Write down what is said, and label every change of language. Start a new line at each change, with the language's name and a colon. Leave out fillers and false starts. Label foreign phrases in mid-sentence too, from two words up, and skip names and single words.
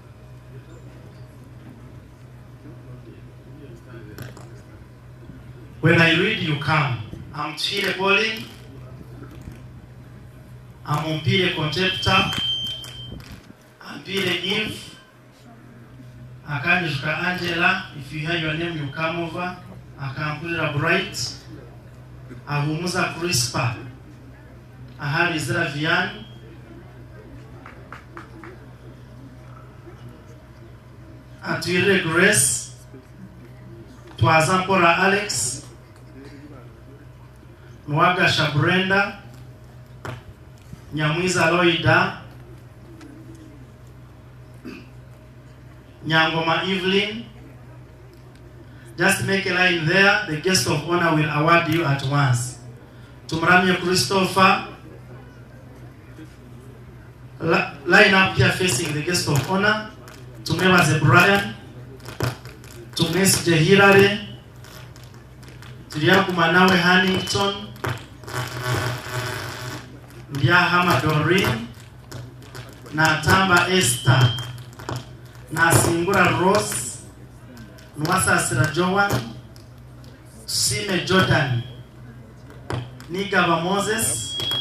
English: When I read, you come. I'm Chile Pauline. I'm Umpire Concepta. Umpire Eve. Akanjuka Angela. If you hear your name, you come over. Akampulira Bright. Ahumuza Crispa. Ahari Zravian. Atuire Grace. Twazampora Alex. Nwaga Shabrenda. Nyamwiza Loida. Nyangoma Evelyn. Just make a line there. The guest of honor will award you at once. Tumramye Christopher. line up here facing the guest of honor. Tumwebaze Brian, tumwesije Hilary, tuliyaguma nawe Hannington, Lyahama Doreen, Natamba Esther, Nasingura Rose, Nwasasira Joan, Sime Jordan, Nigaba Moses,